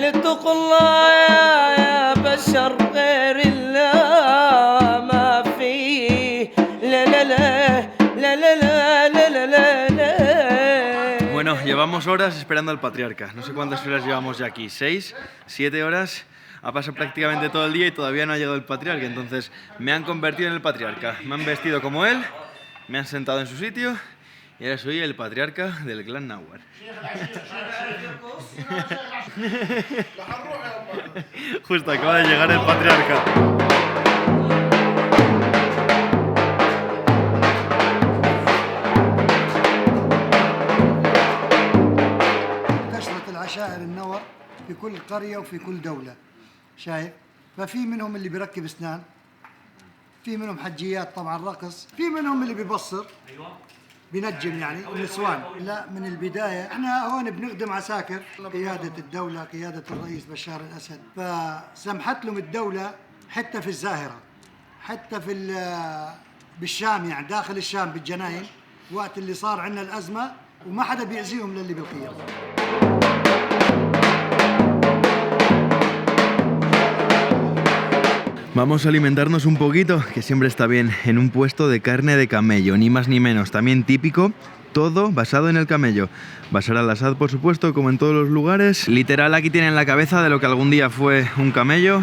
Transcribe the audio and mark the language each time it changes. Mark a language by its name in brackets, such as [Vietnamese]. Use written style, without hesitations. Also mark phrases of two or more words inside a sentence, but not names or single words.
[Arabic] اتقوا الله يا بشر غير الله ما فيه لا لا لا لا لا لا لا لا لا. [Spanish] Bueno, llevamos horas esperando al patriarca. No sé cuántas horas llevamos ya aquí. 6, 7 horas. Ha pasado prácticamente todo el día y todavía no ha llegado el patriarca. Entonces me han convertido en el patriarca. Me han vestido como él. Me han sentado en su sitio y ahora soy el patriarca del clan náhuatl. Justo acaba de llegar el patriarca. [Arabic] كثرة العشائر النور في كل قرية وفي كل دولة، شايف؟ ففي منهم اللي بيركب اسنان، في منهم حجيات طبعا رقص، في منهم اللي بيبصر بينجم يعني النسوان. لا من البداية احنا هون بنخدم عساكر قيادة الدولة، قيادة الرئيس بشار الأسد، فسمحت لهم الدولة حتى في الزاهرة، حتى في بالشام يعني داخل الشام بالجناين وقت اللي صار عندنا الأزمة وما حدا بيأذيهم للي بالخير. [Spanish] Vamos a alimentarnos un poquito, que siempre está bien, en un puesto de carne de camello, ni más ni menos, también típico, todo basado en el camello. Bashar al-Assad, por supuesto, como en todos los lugares. Literal, aquí tienen la cabeza de lo que algún día fue un camello.